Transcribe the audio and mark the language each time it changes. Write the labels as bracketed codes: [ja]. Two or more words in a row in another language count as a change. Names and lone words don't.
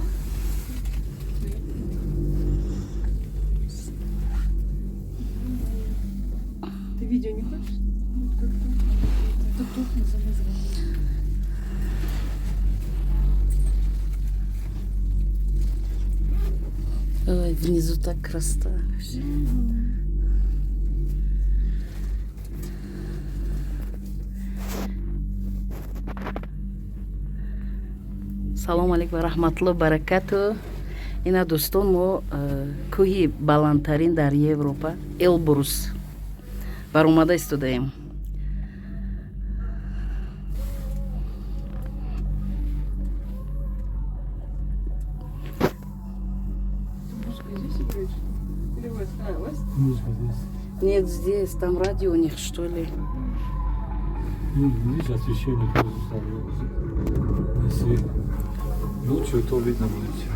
[ru] Ты видео не хочешь? Тут не замазывай. Ой, внизу так красота. [ar] السلام عليكم ورحمة الله وبركاته. [tg] Ина дӯстон, мо кӯҳи баландтарин дар Европа, Элбрус, баромада истодаем. [ru] Нет, здесь, там радио у них, что ли. Видишь, освещение тоже если ночью, то видно будет.